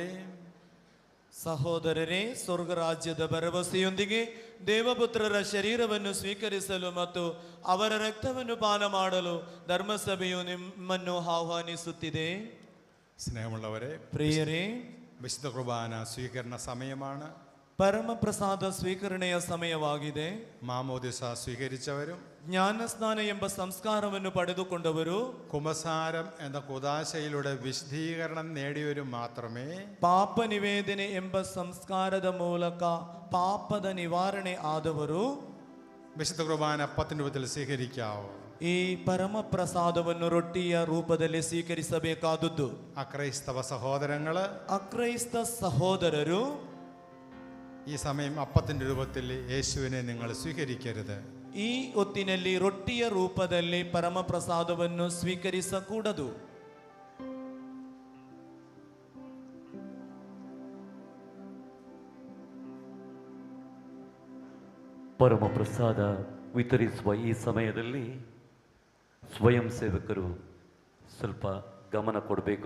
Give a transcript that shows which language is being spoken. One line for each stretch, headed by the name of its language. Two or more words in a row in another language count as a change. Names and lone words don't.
Kannada: ಸಹೋದರರೇ, ಸ್ವರ್ಗ ರಾಜ್ಯದ ಭರವಸೆಯೊಂದಿಗೆ ದೇವಪುತ್ರರ ಶರೀರವನ್ನು ಸ್ವೀಕರಿಸಲು ಮತ್ತು ಅವರ ರಕ್ತವನ್ನು ಪಾನ ಮಾಡಲು ಧರ್ಮಸಭೆಯು ನಿಮ್ಮನ್ನು ಆಹ್ವಾನಿಸುತ್ತಿದೆ.
Malayalam: ಸ್ನೇಹമുള്ളവരെ,
Kannada: ಪ್ರಿಯರೇ,
Malayalam: വിശുദ്ധ കുർബാന സ്വീകരണ സമയമാണ്.
Kannada: ಪರಮ ಪ್ರಸಾದ ಸ್ವೀಕರಣೆಯ ಸಮಯವಾಗಿದೆ.
Malayalam: മാമോദിസ സ്വീകരിച്ചവരും
Kannada: ಜ್ಞಾನಸ್ನಾನ ಎಂಬ ಸಂಸ್ಕಾರವನ್ನು ಪಡೆದುಕೊಂಡವರು,
Malayalam: കുമസാരം എന്ന കുദാശയിലൂടെ വിശുദ്ധീകരണം നേടിയവരും മാത്രമേ
Kannada: ಪಾಪ ನಿವೇದನೆ ಎಂಬ ಸಂಸ್ಕಾರದ ಮೂಲಕ ಪಾಪದ ನಿವಾರಣೆ ಆದವರು
Malayalam: വിശുദ്ധ കുർബാന അപ്പത്തിൻ്റെ രൂപത്തിൽ സ്വീകരിക്കാവൂ.
Kannada: ಈ ಪರಮ ಪ್ರಸಾದವನ್ನು ರೊಟ್ಟಿಯ ರೂಪದಲ್ಲಿ ಸ್ವೀಕರಿಸಬೇಕಾದದ್ದು.
Malayalam: അക്രൈസ്തവ സഹോദരങ്ങള്,
Kannada: ಅಕ್ರೈಸ್ತ ಸಹೋದರರು,
Malayalam: ഈ സമയം അപ്പത്തിൻ്റെ രൂപത്തിൽ യേശുവിനെ നിങ്ങൾ സ്വീകരിക്കരുത്.
Kannada: ಈ ಹೊತ್ತಿನಲ್ಲಿ ರೊಟ್ಟಿಯ ರೂಪದಲ್ಲಿ ಪರಮ ಪ್ರಸಾದವನ್ನು ಸ್ವೀಕರಿಸಕೂಡದು. ಪರಮ ಪ್ರಸಾದ ವಿತರಿಸುವ ಈ ಸಮಯದಲ್ಲಿ ಸ್ವಯಂ ಸೇವಕರು ಸ್ವಲ್ಪ ಗಮನ ಕೊಡಬೇಕು.